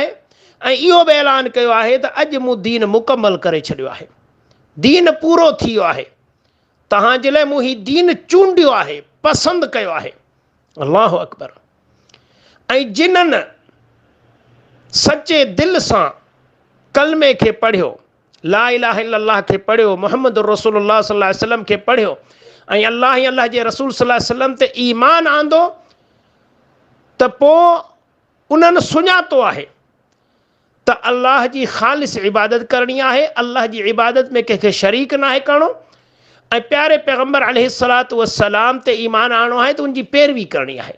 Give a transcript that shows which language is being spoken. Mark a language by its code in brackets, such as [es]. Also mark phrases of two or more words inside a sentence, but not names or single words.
[sd] ऐं इहो बि ऐलान कयो आहे त अॼु मूं दीन मुकमल करे छॾियो आहे, दीन पूरो थी वियो आहे, तव्हांजे लाइ मूं हीउ दीन चूंडियो आहे, पसंदि कयो आहे। [ar] الله أكبر. [sd] ऐं जिन्हनि सचे दिलि सां कलमे खे पढ़ियो, [ar] لا إله إلا الله [sd] खे पढ़ियो, [ar] محمد رسول الله صلى الله عليه وسلم [sd] खे पढ़ियो ऐं अल्लाह ऐं अल्लाह जे रसूल [ar] صلى الله عليه وسلم [sd] ते ईमान आंदो त पोइ उन्हनि सुञातो आहे त अल्लाह जी ख़ालिस इबादत करणी आहे, अल्लाह जी इबादत में कंहिंखे शरीक न आहे करिणो ऐं प्यारे पैगम्बर [ar] عليه الصلاة والسلام [sd] ते ईमान आणो आहे त उनजी पैरवी करणी आहे।